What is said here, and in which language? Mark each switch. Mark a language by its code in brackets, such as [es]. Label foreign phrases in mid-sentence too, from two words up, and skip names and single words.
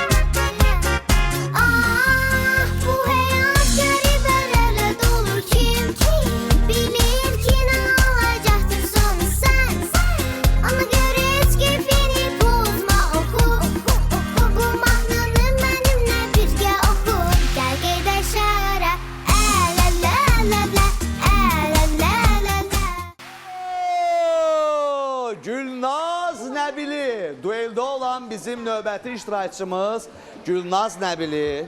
[az] Ah bu hayat qəribələrlə dolu kim bilir ki nə olacaktır sonu sen. [tr] Ona göre hiç keyfini bozma oku. [az] Bu mahnını benimle birgə oku. Gəl gedək şəhərə, əl-ələ, əl-ələ, əl-ələ, əl-ələ. Gülnaz Nəbili. Dueldə olan bizim növbəti iştirakçımız Gülnaz Nəbili.